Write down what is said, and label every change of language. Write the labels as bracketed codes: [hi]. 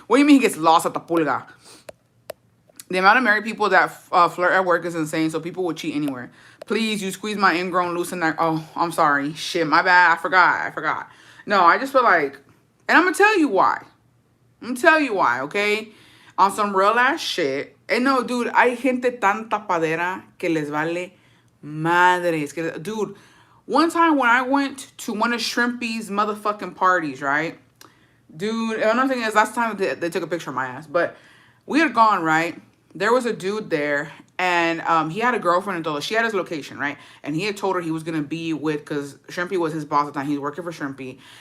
[en] What do you mean he gets lost at the pulga? The amount of married people that flirt at work is insane, so people would cheat anywhere. Please, you squeeze my ingrown loosen that. Oh, I'm sorry. Shit, my bad. I forgot. No, I just feel like... And I'm going to tell you why. I'm going to tell you why, okay? On some real ass shit. [es] And no, dude, hay gente tan tapadera que les vale madres. [en] Dude, one time when I went to one of Shrimpy's motherfucking parties, right? Dude, another thing is, last time they took a picture of my ass. But we had gone, right? There was a dude there, and he had a girlfriend and todo. She had his location, right? And he had told her he was going to be with, because Shrimpy was his boss at the time. He was working for Shrimpy.